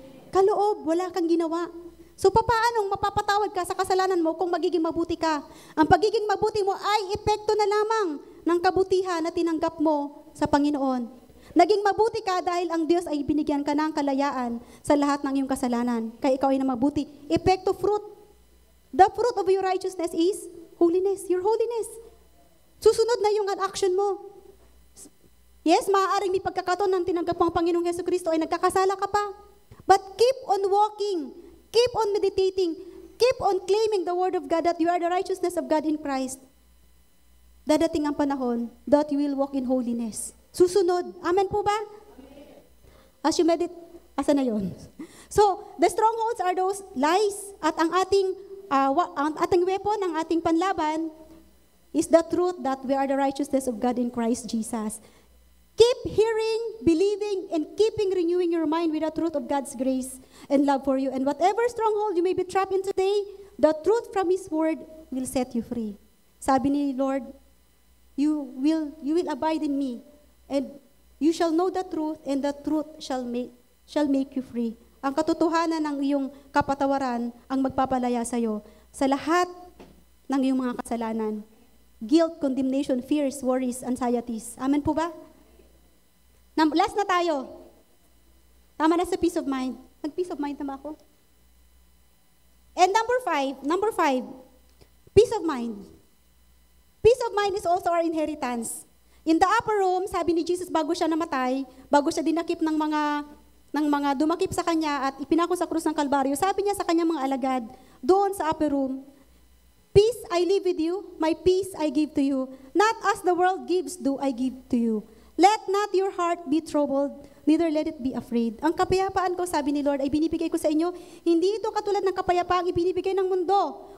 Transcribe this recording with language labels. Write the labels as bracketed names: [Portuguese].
[Filipino] Kaloob, wala kang ginawa. So papaanong mapapatawad ka sa kasalanan mo kung magiging mabuti ka? Ang pagiging mabuti mo ay epekto na lamang ng kabutihan na tinanggap mo sa Panginoon. Naging mabuti ka dahil ang Diyos ay binigyan ka ng kalayaan sa lahat ng iyong kasalanan. Kaya ikaw ay na mabuti. Epekto fruit. [English] The fruit of your righteousness is holiness. Your holiness. [Filipino] Susunod na yung action mo. Yes, maaaring may pagkakataon ng tinanggap mo ang Panginoong Jesucristo ay nagkakasala ka pa. [English] But keep on walking. Keep on meditating. Keep on claiming the Word of God that you are the righteousness of God in Christ. [Filipino] Dadating ang panahon [English] that you will walk in holiness. [Filipino] Susunod. Amen po ba? [English] As you meditate, [Filipino] asa na yun? [English] So, the strongholds are those lies at ang ating weapon, [Filipino] ang ating panlaban, [English] is the truth that we are the righteousness of God in Christ Jesus. Keep hearing, believing, and keeping renewing your mind with the truth of God's grace and love for you. And whatever stronghold you may be trapped in today, the truth from His Word will set you free. [Filipino] Sabi ni Lord, [English] you will abide in me, and you shall know the truth, and the truth shall make you free. [Filipino] Ang katotohanan ng iyong kapatawaran ang magpapalaya sa iyo sa lahat ng iyong mga kasalanan. [English] Guilt, condemnation, fears, worries, anxieties. [Filipino] Amen po ba? Last na tayo. Tama na sa peace of mind. Nag-peace of mind na ba ako? [English] And number five, Peace of mind. Peace of mind is also our inheritance. [Filipino] In the upper room, sabi ni Jesus bago siya namatay, bago siya dinakip ng mga dumakip sa kanya at ipinako sa krus ng Kalbaryo, sabi niya sa kanyang mga alagad, doon sa upper room, [English] peace I leave with you, my peace I give to you. Not as the world gives do I give to you. Let not your heart be troubled, neither let it be afraid. [Filipino] Ang kapayapaan ko, sabi ni Lord, ay binibigay ko sa inyo, hindi ito katulad ng kapayapaang ibinibigay ng mundo.